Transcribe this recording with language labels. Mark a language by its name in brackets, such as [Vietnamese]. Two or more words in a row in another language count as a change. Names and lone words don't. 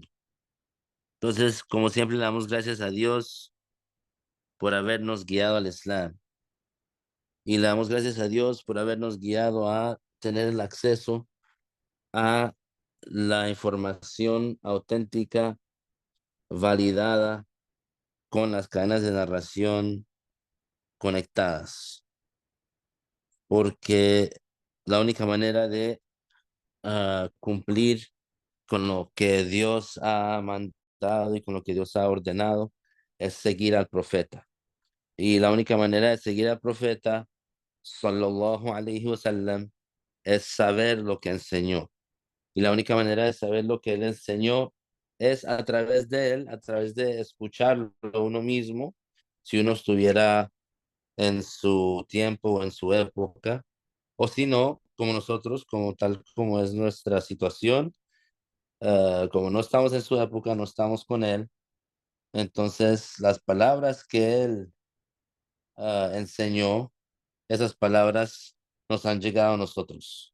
[Spanish] Entonces, como siempre, le damos gracias a Dios por habernos guiado al Islam y le damos gracias a Dios por habernos guiado a tener el acceso a la información auténtica, validada, con las cadenas de narración conectadas, porque la única manera de cumplir con lo que Dios ha mandado y con lo que Dios ha ordenado es seguir al profeta. Y la única manera de seguir al profeta, [Arabic] صلى الله عليه وسلم, [Spanish] es saber lo que enseñó. Y la única manera de saber lo que él enseñó es a través de él, a través de escucharlo uno mismo, si uno estuviera en su tiempo o en su época, o si no, como nosotros, como tal como es nuestra situación, como no estamos en su época, no estamos con él, entonces las palabras que él enseñó, esas palabras nos han llegado a nosotros.